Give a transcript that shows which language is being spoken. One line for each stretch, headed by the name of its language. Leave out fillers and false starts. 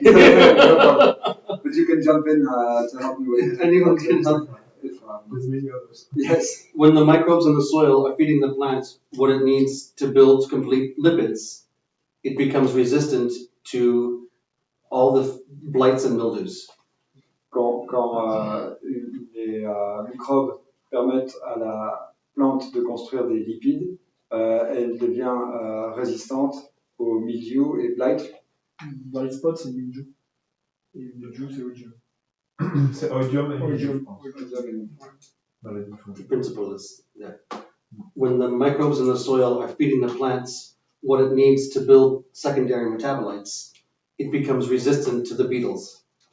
English: But you can jump in to help me with it. Anyone can help. With many others. Yes. When the microbes in the soil are feeding the plant what it needs to build complete lipids, it becomes resistant to all the blights and mildews.
French: Quand les microbes permettent à la plante de construire des lipides, elle devient résistante au mildiou et blight. Blight spot, c'est mildiou. Et mildiou, c'est oidium. C'est oidium et mildiou, je pense.
English: The principle is that when the microbes in the soil are feeding the plants what it needs to build secondary metabolites, it becomes resistant to the beetles.